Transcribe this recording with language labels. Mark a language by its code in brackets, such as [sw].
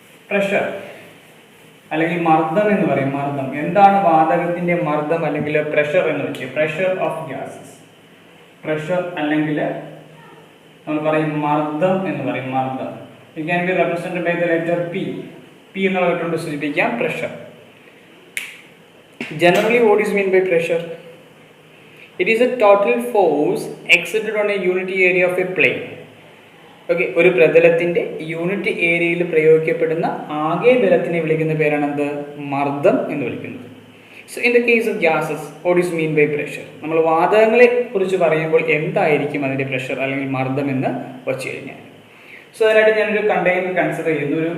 [ml] Pressure അല്ലെങ്കിൽ മർദ്ദം എന്ന് പറയും. മർദ്ദം എന്താണ്, വാതകത്തിൻ്റെ മർദ്ദം അല്ലെങ്കിൽ പ്രഷർ എന്ന് വെച്ചാൽ പ്രഷർ ഓഫ് ഗ്യാസസ്. പ്രഷർ അല്ലെങ്കിൽ നമ്മൾ പറയും മർദ്ദം എന്ന് പറയും. മർദ്ദം [en] It can be represented by the letter P. [ml] P എന്നുള്ള ലെറ്റർ കൊണ്ട് സൂചിപ്പിക്കാം pressure. [en] Generally, what is meant by pressure? It is a total force exerted on a unit area of a plane. [ml] Okay, ഒരു പ്രതലത്തിൻ്റെ unit ഏരിയയിൽ പ്രയോഗിക്കപ്പെടുന്ന ആകെ ബലത്തിനെ വിളിക്കുന്ന പേരാണ് എന്ത്? മർദ്ദം എന്ന് വിളിക്കുന്നത്. [en] So in the case of gases what is mean by pressure? [ml] നമ്മൾ വാതകങ്ങളെ കുറിച്ച് പറയുമ്പോൾ എന്തായിരിക്കും അതിൻ്റെ പ്രഷർ അല്ലെങ്കിൽ മർദ്ദം എന്ന് വച്ചു കഴിഞ്ഞാൽ, സോ അതിനായിട്ട് ഞാനൊരു കണ്ടെയ്നർ കൺസിഡർ ചെയ്യുന്നു.